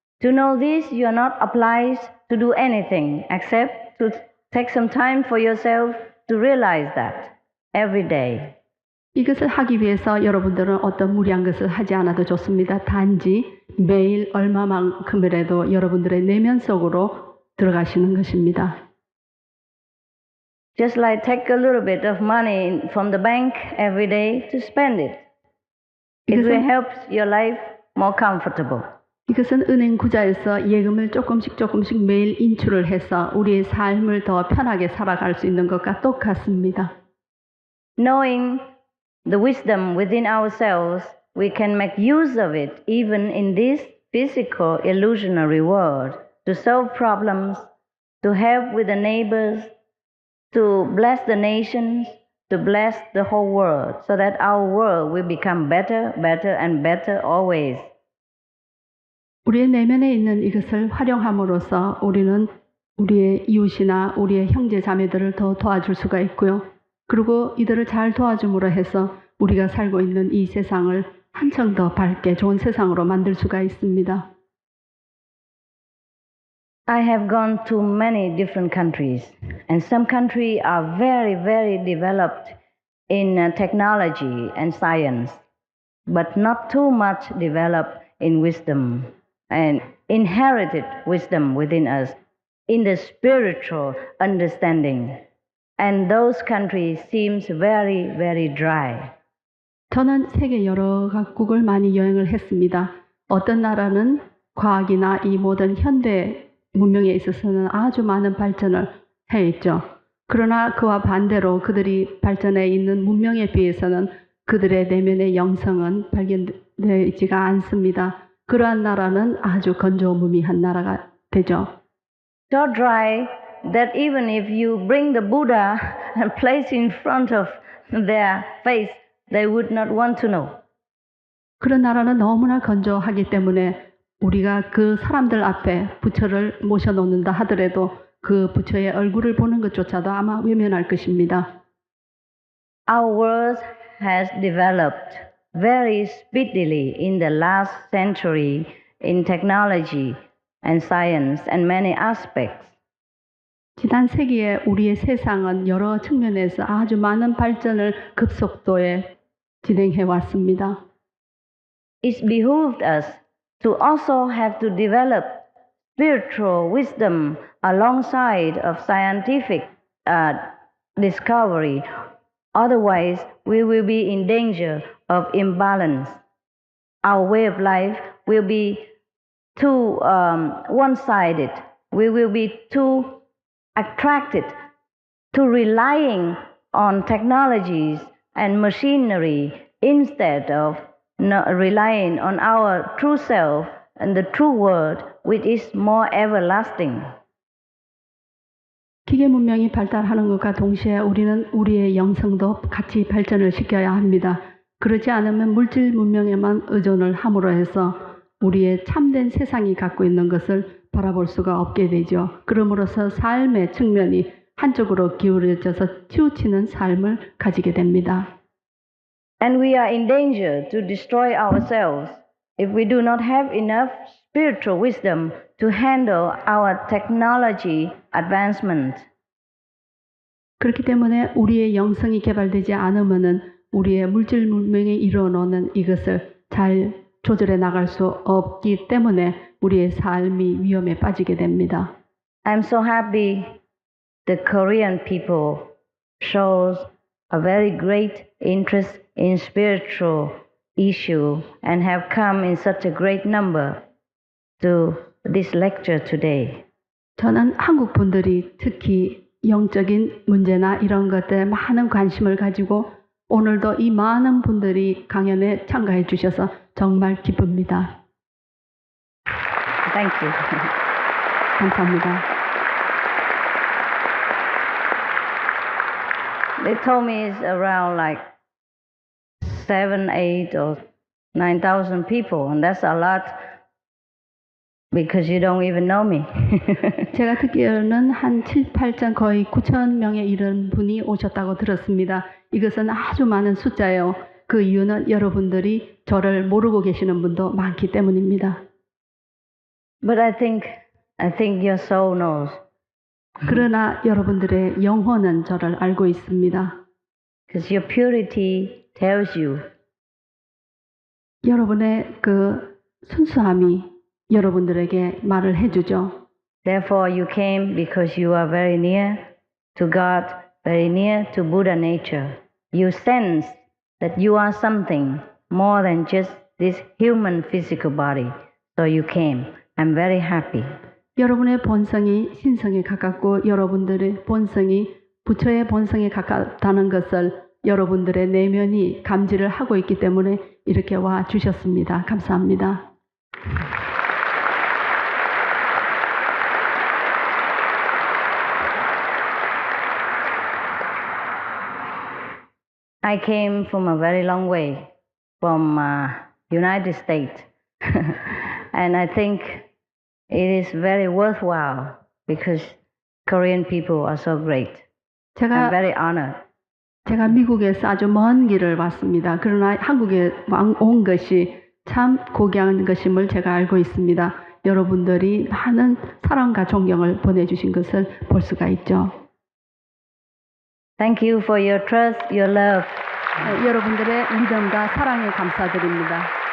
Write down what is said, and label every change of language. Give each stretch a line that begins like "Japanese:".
English: To know this, you are not obliged to do anything except to take some time for yourself to realize that every day.
Korean: 이것을 하기 위해서 여러분들은 어떤 무리한 것을 하지 않아도 좋습니다. 단지 매일 얼마만큼이라도 여러분들의 내면 속으로 들어가시는 것입니다.
English: Just like take a little bit of money from the bank every day to spend it. It will help your life more comfortable.
Korean: 이것은 은행 구자에서 예금을 조금씩 매일 인출을 해서 우리의 삶을 더 편하게 살아갈 수 있는 것과 똑같습니다.
English: Knowing the wisdom within ourselves, we can make use of it even in this physical illusionary world to solve problems, to help with the neighbors, to bless the nations, to bless the whole world, so that our world will become better, better, and better always.
Korean: 우리의 내면에 있는 이것을 활용함으로써 우리는 우리의 이웃이나 우리의 형제 자매들을 더 도와줄 수가 있고요. 그리고 이들을 잘 도와줌으로 해서 우리가 살고 있는 이 세상을 한층 더 밝게 좋은 세상으로 만들 수가 있습니다.
English: I have gone to many different countries, and some countries are very, very developed in technology and science, but not too much developed in wisdom and inherited wisdom within us, in the spiritual understanding. And those countries seems very, very dry.
Korean: 저는 세계 여러 각국을 많이 여행을 했습니다. 어떤 나라는 과학이나 이 모든 현대 문명에 있어서는 아주 많은 발전을 해있죠. 그러나 그와 반대로 그들이 발전해 있는 문명에 비해서는 그들의 내면의 영성은 발견되어 있지가 않습니다. 그러한 나라는 아주 건조무미한 나라가 되죠.
English: So dry that even if you bring the Buddha and place in front of their face, they would not want to know.
Korean: 그런 나라는 너무나 건조하기 때문에 우리가 그 사람들 앞에 부처를 모셔놓는다 하더라도 그 부처의 얼굴을 보는 것조차도 아마 외면할 것입니다.
English: Our world has developed very speedily in the last century in technology and science and many aspects.
Korean: 지난 세기에 우리의 세상은 여러 측면에서 아주 많은 발전을 급속도에 진행해 왔습니다.
English: It behooved us to also have to develop spiritual wisdom alongside of scientific discovery. Otherwise, we will be in danger of imbalance. Our way of life will be too one-sided. We will be too attracted to relying on technologies and machinery instead of relying on our true self and the true word, which is more everlasting.
Korean: 기계 문명이 발달하는 것과 동시에 우리는 우리의 영성도 같이 발전을 시켜야 합니다. 그렇지 않으면 물질 문명에만 의존을 함으로 해서 우리의 참된 세상이 갖고 있는 것을 바라볼 수가 없게 되죠. 그러므로서 삶의 측면이 한쪽으로 기울어져서 치우치는 삶을 가지게 됩니다.
English: And we are in danger to destroy ourselves if we do not have enough spiritual wisdom to handle our technology advancement.
Korean: 그렇기 때문에 우리의 영성이 개발되지 않으면은 우리의 물질 문명이 이뤄놓는 이것을 잘 조절해 나갈 수 없기 때문에 우리의 삶이 위험에 빠지게 됩니다.
English: I'm so happy the Korean people shows a very great interest in spiritual issue and have come in such a great number to this lecture today.
Korean: 저는 한국 분들이 특히 영적인 문제나 이런 것들에 많은 관심을 가지고 오늘도 이 많은 분들이 강연에 참가해 주셔서 정말 기쁩니다.
English: Thank you.
Korean: 감사합니다.
English: They told me it's around like 7, 8 or 9,000 people, and that's a lot because you don't even know me.
Korean: 제가 듣기로는 한 7, 8천 거의 9천 명에 이른 분이 오셨다고 들었습니다. 이것은 아주 많은 숫자예요. 그 이유는 여러분들이 저를 모르고 계시는 분도 많기 때문입니다.
English: But I think your soul knows.
Korean: 그러나 여러분들의 영혼은 저를 알고 있습니다.
English: Because your purity tells you.
Korean: 여러분의 그 순수함이 여러분들에게 말을 해주죠.
English: Therefore you came because you are very near to God, very near to Buddha nature. You sense that you are something more than just this human physical body. So you came. I'm very happy.
Korean: 여러분의 본성이 신성에 가깝고 여러분들의 본성이 부처의 본성에 가깝다는 것을 여러분들의 내면이 감지를 하고 있기 때문에 이렇게 와 주셨습니다. 감사합니다.
English: I came from a very long way, from United States, and I think it is very worthwhile because Korean people are so great. I'm
Korean: 제가
English: very honored.
Korean: 제가 미국에서 아주 먼 길을 왔습니다. 그러나 한국에 온 것이 참 고귀한 것임을 제가 알고 있습니다. 여러분들이 많은 사랑과 존경을 보내주신 것을 볼 수가 있죠.
English: Thank you for your trust, your love.
Korean: 여러분들의 믿음과 사랑에 감사드립니다.